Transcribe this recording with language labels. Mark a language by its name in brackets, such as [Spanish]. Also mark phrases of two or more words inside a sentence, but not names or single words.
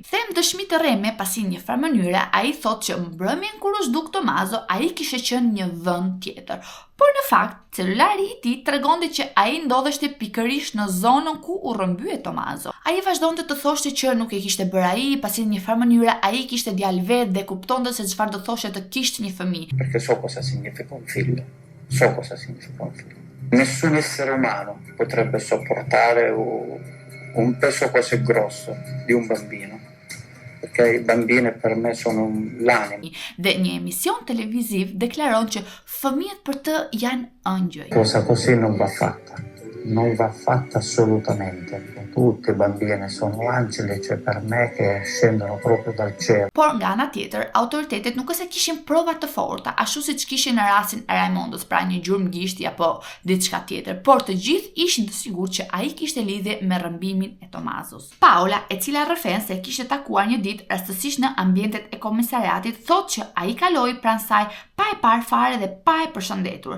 [Albanian] Them dëshmi të rreme pasi në një farë mënyre ai thotë që mbrëmjen kur u zhduk Tomaso ai kishte qenë një vend tjetër. Por në fakt, celulari i tij tregonte që ai ndodheshte pikërisht në zonën ku u rrëmbye Tomaso. Ai vazhdonte të thoshte që nuk e kishte bërë ai, pasi në një farë mënyre ai kishte djalë vet dhe kuptonte se çfarë do thoshte të kishte një fëmijë. [Italian] Perché so cosa significa un figlio. So cosa significa un figlio. Nessun essere umano potrebbe sopportare un peso così grosso di un bambino. Perché i bambini per me sono l'anima. [Albanian] Dhe një emision televiziv deklaron që fëmijët për të janë ëngjëj. [Italian] Cosa così non va fatta. Non va fatta assolutamente. Tutti i bambini sono angeli, cioè per me che scendono proprio dal cielo. [Albanian] Por nga ana tjetër, autoritetet nuk se kishin prova të forta, ashtu siç kishin në rastin e Raimondos, pra një gjurmë gishti apo diçka tjetër, por të gjithë ishin të sigurt që ai kishte lidhje me rrëmbimin e Tomasos. Paula, e cila rrëfen se kishte takuar një ditë rastësisht në ambientet e komisariatit, thotë që ai kaloi pranë saj pa e parë fare dhe pa e përshëndetur.